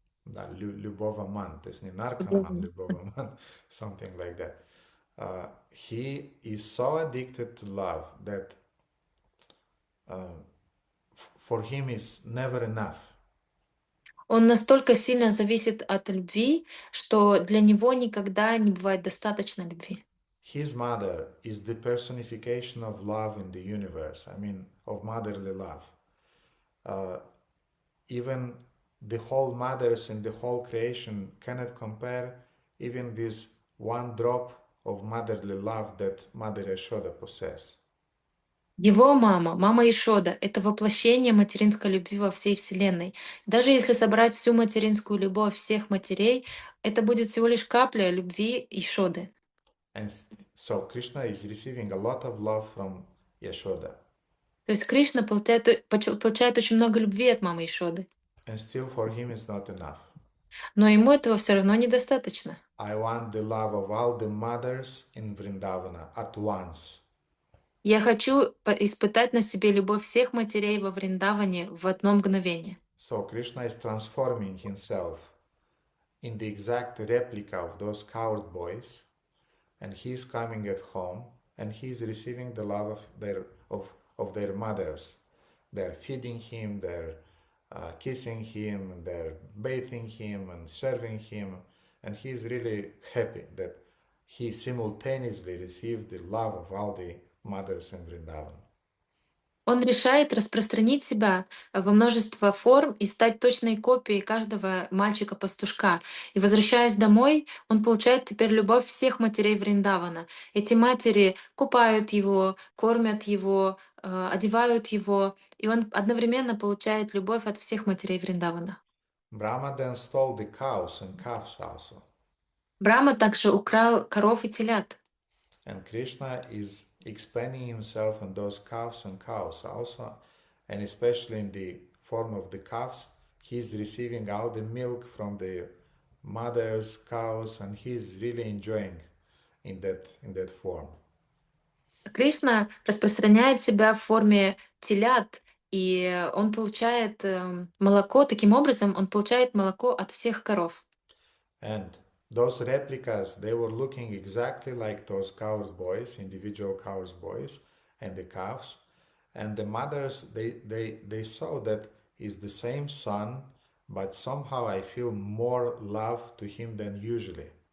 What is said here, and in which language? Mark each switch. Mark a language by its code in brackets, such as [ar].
[ru] Да, любоваман, то есть не наркоман, любоваман, [en] something like that. He is so addicted to love that for him is never enough. [ru] Он настолько сильно зависит от любви, что для него никогда не бывает достаточно любви. [en] His mother is the personification of love in the universe, I mean, of motherly love. Even the whole mothers in the whole creation cannot compare even with one drop of motherly love that Mother Yashoda possesses. [ru] Его мама Ишода, это воплощение материнской любви во всей Вселенной. Даже если собрать всю материнскую любовь всех матерей, это будет всего лишь капля любви Ишоды. [en] And so Krishna is receiving a lot of love from Yashoda. [ru] То есть Кришна получает очень много любви от мамы Ишоды. [en] And still for him is not enough. [ru] Но ему этого все равно недостаточно. [en] I want the love of all the mothers in Vrindavana at once. [ru] Я хочу испытать на себе любовь всех матерей во Вриндаване в одно мгновение. [en] So Krishna is transforming himself in the exact replica of those coward boys, and he is coming at home, and he is receiving the love of their mothers. They're feeding him, they're kissing him, they're bathing him and serving him, and he is really happy that he simultaneously received the love of all the mothers in Vrindavan. [ru] Он решает распространить себя во множество форм и стать точной копией каждого мальчика-пастушка. И возвращаясь домой, он получает теперь любовь всех матерей Вриндавана. Эти матери купают его, кормят его, одевают его, и он одновременно получает любовь от всех матерей Вриндавана. [en] Brahma then stole the cows and calves also. [ru] Брахма также украл коров и телят. [en] And Krishna is expanding himself on those calves and cows also, and especially in the form of the calves, he's receiving all the milk from the mothers, cows, and he's really enjoying in that form. [ru] Кришна распространяет себя в форме телят, и он получает молоко. Таким образом, он получает молоко от всех коров. [en] And those replicas, they were looking exactly like those cows boys, individual cows boys, and the calves. And the mothers, they saw that is the same son, but somehow I feel more love to him than usually.